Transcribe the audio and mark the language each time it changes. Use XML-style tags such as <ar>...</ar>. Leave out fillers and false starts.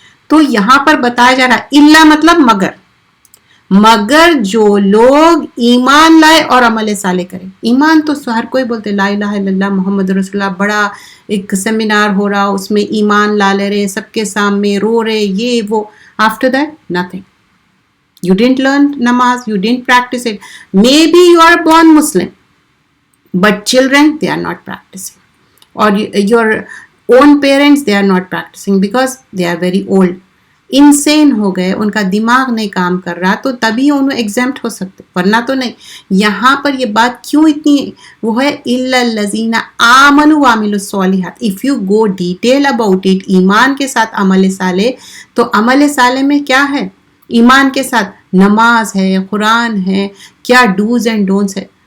<ur>تو یہاں پر بتایا جا رہا ہے الا مطلب مگر جو لوگ ایمان لائے اور عمل صالح کرے. ایمان تو ہر کوئی بولتے لا الہ الا اللہ محمد رسول اللہ, بڑا ایک سیمینار ہو رہا, اس میں ایمان لا لے رہے, سب کے سامنے رو رہے, یہ وہ.</ur> <en>After that nothing. You didn't learn namaz, you didn't practice it. Maybe you are born Muslim, but children, they are not practicing. Or your own parents, they are not practicing because they are very old.</en> <ur>Unseen ہو گئے, ان کا دماغ نہیں کام کر رہا, تو تبھی انہوں exempt ہو سکتے, ورنہ تو نہیں. یہاں پر یہ بات کیوں اتنی وہ ہے, الا الذین آمنوا وعملوا الصالحات.</ur> <en>if you go detail about it,</en> <ur>ایمان کے ساتھ عمل صالح, تو عمل صالح میں کیا ہے, ایمان کے ساتھ نماز ہے, قرآن ہے, کیا ڈوز اینڈ ڈونٹس ہے.</ur>